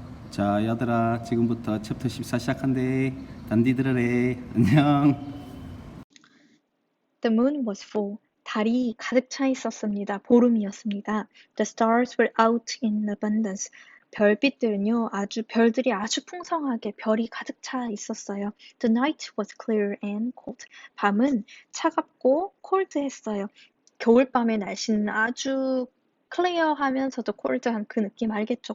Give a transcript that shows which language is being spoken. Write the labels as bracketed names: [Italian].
[Korean] 자, 얘들아, 지금부터 챕터 14 시작한대. 단디 들으래. 안녕. [English] The moon was full. [Korean] 달이 가득 차 있었습니다. 보름이었습니다. [English] The stars were out in abundance. [Korean] 별들이 아주 풍성하게 별이 가득 차 있었어요. [English] The night was clear and cold. [Korean] 밤은 차갑고 콜드했어요. 겨울밤의 날씨는 아주 클리어하면서도 콜드한 그 느낌 알겠죠?